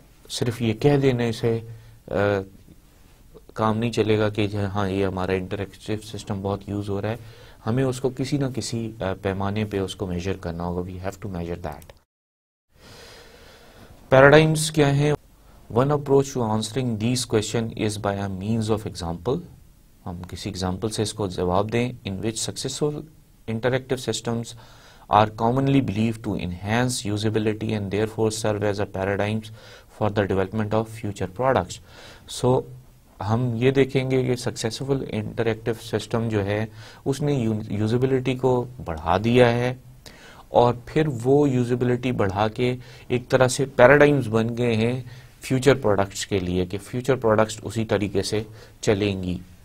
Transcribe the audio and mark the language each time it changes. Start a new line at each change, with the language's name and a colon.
Urdu: صرف یہ کہہ دینے سے کام نہیں چلے گا کہ ہاں یہ ہمارا انٹریکٹیو سسٹم بہت یوز ہو رہا ہے. ہمیں اس کو کسی نہ کسی پیمانے پہ اس کو میجر کرنا ہوگا.
English: We have to measure that. Paradigms
Urdu: کیا ہیں؟
English: One approach to answering these question is by a means of example.
Urdu: ہم کسی ایگزامپل سے اس کو جواب دیں.
English: In which successful interactive systems are commonly believed to enhance usability and therefore serve as a paradigms for the development of future products.
Urdu: سو ہم یہ دیکھیں گے کہ سکسیسفل انٹریکٹیو سسٹم جو ہے اس نے یوزیبلٹی کو بڑھا دیا ہے اور پھر وہ یوزیبلٹی بڑھا کے ایک طرح سے پیراڈائمز بن گئے ہیں فیوچر پروڈکٹس کے لیے کہ فیوچر پروڈکٹس اسی طریقے سے چلیں گی.